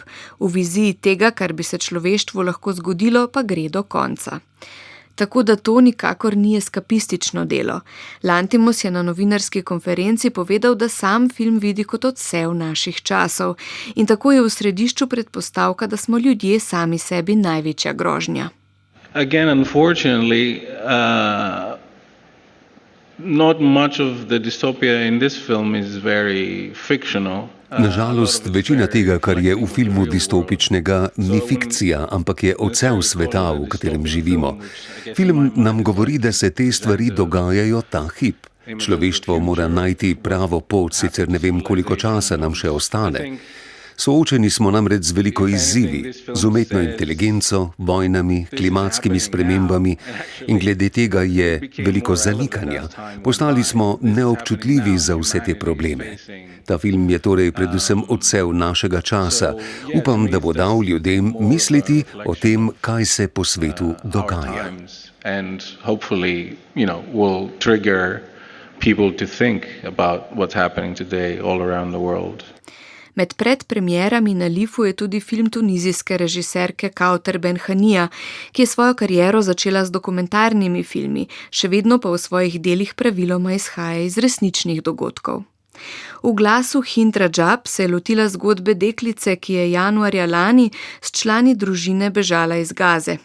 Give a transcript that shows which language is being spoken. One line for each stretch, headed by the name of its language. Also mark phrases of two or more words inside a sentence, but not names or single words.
Slovenian: V viziji tega, kar bi se človeštvu lahko zgodilo, pa gre do konca. Tako da to nikakor ni eskapistično delo. Lantimos je na novinarski konferenci povedal, da sam film vidi kot odsev naših časov in tako je v središču predpostavka, da smo ljudje sami sebi največja grožnja.
English: Again, unfortunately, not much of the dystopia in this film is very fictional.
Slovenian: Nažalost, večina tega, kar je v filmu distopičnega, ni fikcija, ampak je odsev sveta, v katerem živimo. Film nam govori, da se te stvari dogajajo ta hip. Človeštvo mora najti pravo pot, sicer ne vem, koliko časa nam še ostane. Soočeni smo namreč z veliko izzivi, z umetno inteligenco, vojnami, klimatskimi spremembami in glede tega je veliko zanikanja. Postali smo neobčutljivi za vse te probleme. Ta film je torej predvsem odsev našega časa. Upam, da bo dal ljudem misliti o tem, kaj se po svetu dogaja.
English: And hopefully, will trigger people to think about what's happening today all around the world.
Slovenian: Med predpremierami na Lifu je tudi film tunizijske režiserke Kauter Benhanija, ki je svojo kariero začela z dokumentarnimi filmi, še vedno pa v svojih delih praviloma izhaja iz resničnih dogodkov. V Glasu Hind Rajab se je lotila zgodbe deklice, ki je januarja lani s člani družine bežala iz Gaze.